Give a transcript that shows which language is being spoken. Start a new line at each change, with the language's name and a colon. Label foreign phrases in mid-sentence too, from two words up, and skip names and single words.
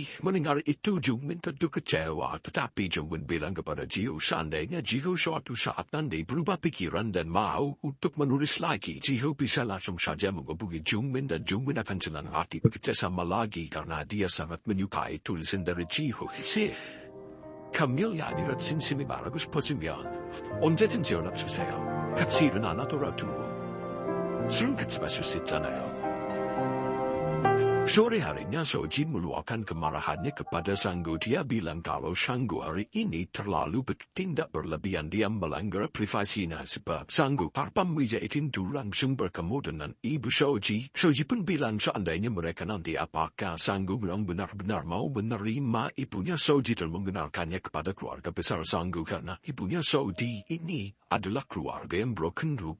Indonesian: Mendengar itu Jukmin tentu kecewa, tetapi Jukmin bilang kepada Jiho seandainya Jiho suatu saat nanti berubah pikiran dan mau untuk menulis lagi, Jiho bisa langsung saja menghubungi Jukmin dan Jukmin akan senang hati bekerja sama lagi karena dia sangat menyukai tulisan dari Jiho.
Korean: Camille 아니라 진심이 말하고 싶어지면 언제든지 연락 주세요. 같이 일은 안 하더라도 술은 같이 마실 수 있잖아요.
Indonesian: Sore harinya Soji meluapkan kemarahannya kepada Sanggo. Dia bilang kalau Sanggo hari ini terlalu bertindak berlebihan. Dia melanggar privasinya sebab Sanggo tanpa izin itu langsung bertemu dengan ibu Soji. Soji pun bilang seandainya mereka nanti apakah Sanggo memang benar-benar mau menerima ibunya Soji dan mengenalkannya kepada keluarga besar Sanggo, karena ibunya Soji ini adalah keluarga yang
English: broken root.